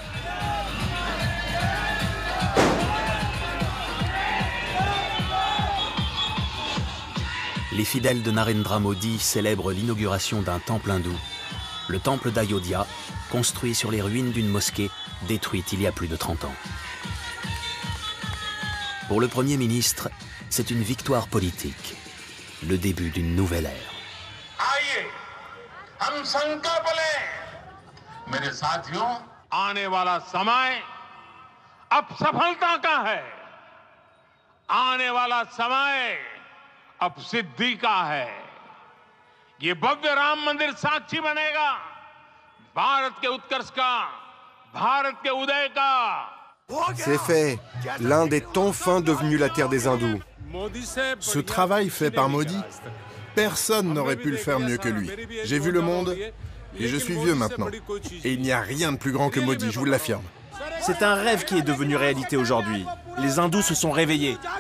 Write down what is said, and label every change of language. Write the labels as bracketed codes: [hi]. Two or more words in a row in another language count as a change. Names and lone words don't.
[fr] Les fidèles de Narendra Modi célèbrent l'inauguration d'un temple hindou, le temple d'Ayodhya, construit sur les ruines d'une mosquée détruite il y a plus de 30 ans. Pour le Premier ministre, c'est une victoire politique, le début d'une nouvelle ère. [hi] मेरे साथियों, आने वाला समय अब सफलता का है. आने वाला समय अब सिद्धि का है. ये भव्य राम मंदिर साक्षी बनेगा भारत के उत्कर्ष का, भारत के उदय का. [fr] C'est fait. L'Inde est enfin devenue la terre des hindous. Ce travail fait par Modi, personne n'aurait pu le faire mieux que lui. J'ai vu le monde et je suis vieux maintenant. Et il n'y a rien de plus grand que Modi, je vous l'affirme. C'est un rêve qui est devenu réalité aujourd'hui. Les hindous se sont réveillés.